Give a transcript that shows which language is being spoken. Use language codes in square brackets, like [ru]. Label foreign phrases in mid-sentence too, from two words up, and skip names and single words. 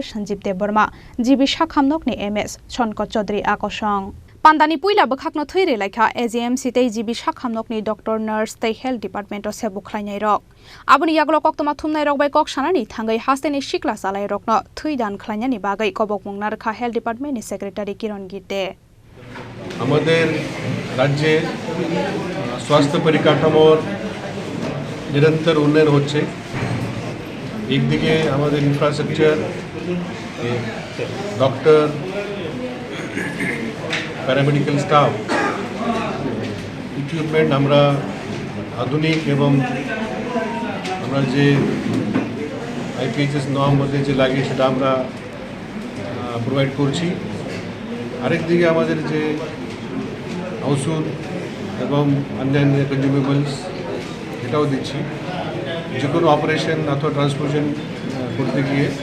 [trp] Sanjeev Deborma GB sakhamnokni MS Sonko Chaudhary akosong Pandani puila bkhakno thwoi relaikha AGMC tei GB sakhamnokni [en] Doctor Nurse [trp] tei [en] Health Department [trp] o sebo khlainai rok aboni yaglok koktoma thumnai rok bai kok sanani thangai hasteni sikla salai rokno thwoi dan khlainani bagai kobokmung narkha [en] Health Department [trp] ni Secretary Kiran Gite [bn] আমাদের রাজ্যে স্বাস্থ্য পরিকাঠামোর নিরন্তর উন্নয়ন হচ্ছে একদিকে আমাদের [en] infrastructure doctor paramedical staff equipment [bn] আমরা আধুনিক এবং আমরা যে [en] IPHS norm [bn] মধ্যে যে লাগে সেটা আমরা প্রোভাইড করছি আরেকদিকে আমাদের যে ওষুধ এবং অন্যান্য কনজিউমেবলস এটাও দিচ্ছি যে কোনো অপারেশন অথবা ট্রান্সফিউশন করতে গিয়ে